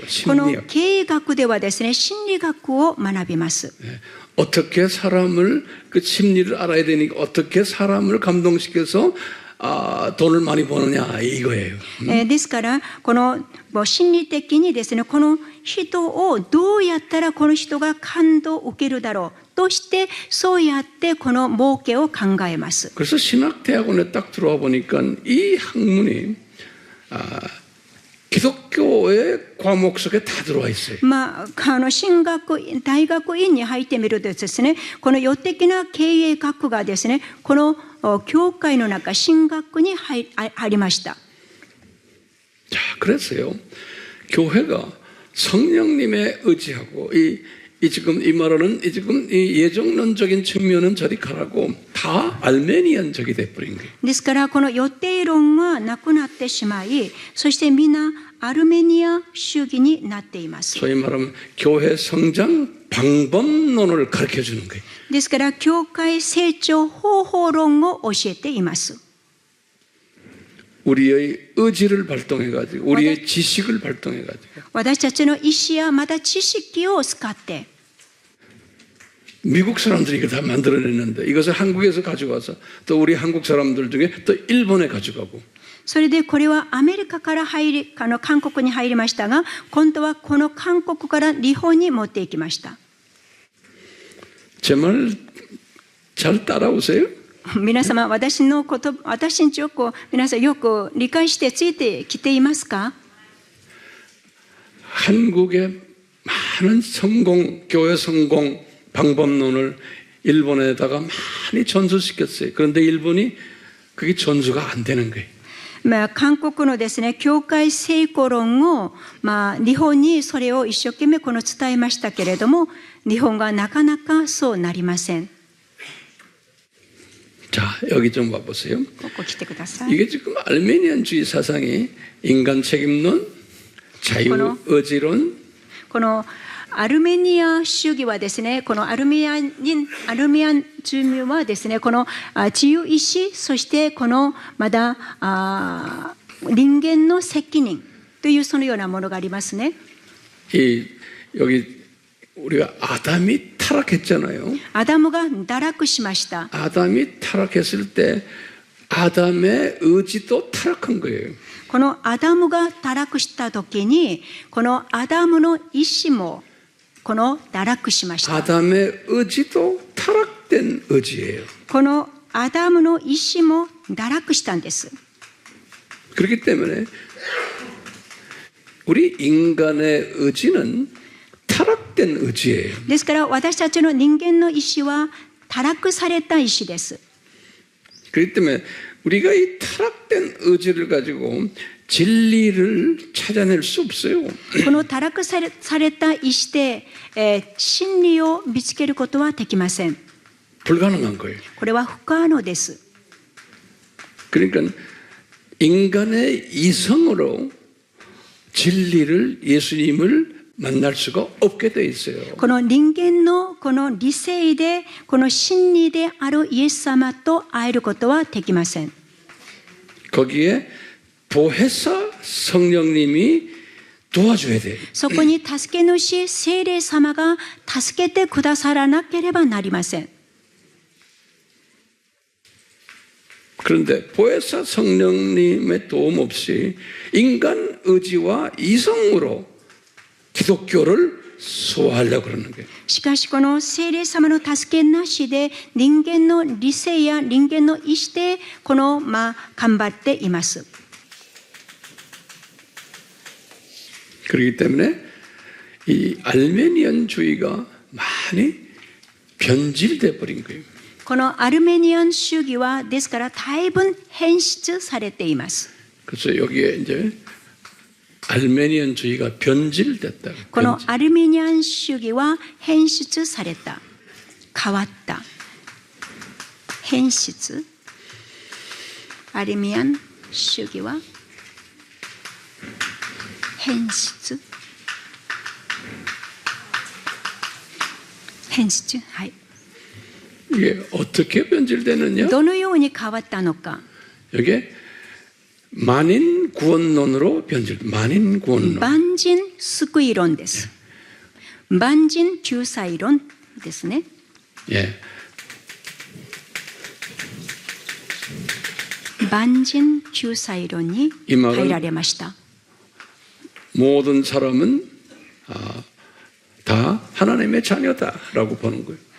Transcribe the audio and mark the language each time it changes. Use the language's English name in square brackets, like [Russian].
[Japanese] この [Korean] 심리학. [Japanese] 経営学ではですね、心理学を学びます。 [Korean] 어떻게 사람을 그 심리를 알아야 되니까 어떻게 사람을 감동시켜서 돈을 많이 버느냐 이거예요. [Japanese] ですからこの心理的にですね、この人をどうやったらこの人が感動を受けるだろうとしてそうやってこの儲けを考えます。 [Korean] 그래서 신학대학원에 딱 들어와 보니까 이 학문이 기독교의 과목 속에 다 들어와 있어요. [Japanese] 進学大学院に入ってみるとですね、この予的な経営学がですね、この教会の中神学に入りました。 [Korean] 자, 그래서요, 교회가 성령님의 의지하고 지금 이 말하는 지금 이 예정론적인 측면은 저리 가라고 다 알메니안적이 돼버린 거예요. [Japanese] ですからこの予定論はなくなってしまい、そしてみんなアルメニア主義になっています。 [Korean] 소위 말하면 교회 성장 방법론을 가르쳐 주는 거예요. [Japanese] ですから教会成長方法論を教えています。 [Korean] 우리의 의지를 발동해 가지고 우리의 지식을 발동해 가지고 [Japanese] 私たちの意思やまた知識を使って [Korean] 미국 사람들이 이거 다 만들어냈는데 이것을 한국에서 가져와서 또 우리 한국 사람들 중에 또 일본에 가져가고 [Japanese] それでこれはアメリカから韓国に入りましたが、今度はこの韓国から日本に持っていきました。 [Korean] 제 말 잘 따라오세요? [Japanese] 皆様、私によく皆さんよく理解してついてきていますか？ [Korean] 한국의 많은 성공, 교회 성공 방법론을 일본에다가 많이 전수시켰어요. 그런데 일본이 그게 전수가 안 되는 거예요. [Japanese] 韓国のですね、教会成功論を、日本にそれを一生懸命伝えましたけれども、日本がなかなかそうなりません。 [Korean] 자, 여기 좀 와보세요. [Japanese] ここ来てください。 [Korean] 이게 지금 알메니안주의 사상이 인간 책임론, 자유의지론, [Japanese] このアルメニア主義はですね、このアルメニア住民はですね、この自由意志、そしてこのまだ人間の責任というそのようなものがありますね。 [Korean] 여기 우리가 아담이 타락했잖아요. [Japanese] アダムが堕落しました。 [Korean] 아담이 타락했을 때 아담의 의지도 타락한 거예요. [Japanese] このアダムが堕落した時に、このアダムの意志もこの堕落しました。 [Korean] 아담의 의지도 타락된 의지예요. [Japanese] このアダムの意志も堕落したんです。 [Korean] 그렇기 때문에 우리 인간의 의지는 타락된 의지예요. [Japanese] ですから私たちの人間の意志は堕落された意志です。 [Korean] 그렇기 때문에 우리가 이 타락된 의지를 가지고 진리를 찾아낼 수 없어요. [Japanese] この堕落された意志で、真理を見つけることはできません。 [Korean] 불가능한 거예요. [Japanese] これは不可能です。 [Korean] 그러니까 인간의 이성으로 진리를 예수님을 만날 수가 없게 돼 있어요. [Japanese] この人間のこの理性でこの真理であるイエス様と会えることはできません。 [Korean] 거기에 보혜사 성령님이 도와줘야 돼요. [Japanese] そこに助け主聖霊様が助けてくださらなければなりません。 [Korean] 그런데 보혜사 성령님의 도움 없이 인간 의지와 이성으로 기독교를 소화하려고 그러는 거예요. [Japanese] しかしこの聖霊様の助けなしで人間の理性や人間の意志でこの頑張っています。 [Korean] 그렇기 때문에 이 알메니안주의가 많이 변질돼 버린 거예요. [Japanese] このアルメニアン主義はですから大分変質されています。 [Korean] 그래서 여기에 이제 알메니안주의가 변질됐다. [Japanese] このアルメニアン主義は変質された、変わった、変質。アルメニアン主義は変質。変質。はい。 [Korean] 이게 어떻게 변질되느냐? [Japanese] どのように変わったのか。 [Korean] 여기에 만인 구원론으로 변질. 만인 구원론. [Japanese] 万人救い論です。万人救済論ですね。 [Korean] 예. [Japanese] 万人救済論に入られました。 [Korean] 모든 사람은 다 하나님의 자녀다라고 보는 거예요.